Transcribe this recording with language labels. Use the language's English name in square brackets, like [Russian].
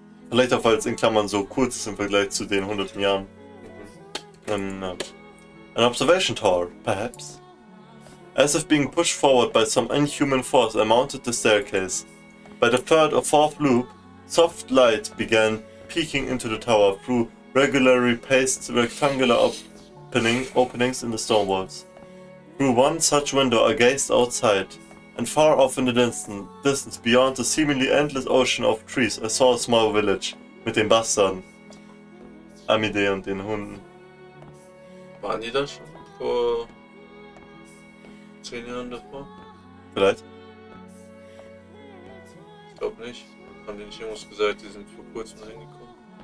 [German] Vielleicht auch, weil es in Klammern so kurz ist im Vergleich zu den 100 Jahren. [English] An observation tower, perhaps? As if being pushed forward by some inhuman force, I mounted the staircase. By the third or fourth loop, soft light began peeking into the tower through regularly paced rectangular openings in the stone walls. Through one such window I gazed outside, and far off in the distance beyond the seemingly endless ocean of trees I saw a small village [German] mit den Bastarden. Amide und den Hunden. Waren die da schon vor 10 Jahren davor? Vielleicht? Ich glaube nicht. Haben die nicht irgendwas gesagt, die sind vor kurzem reingekommen?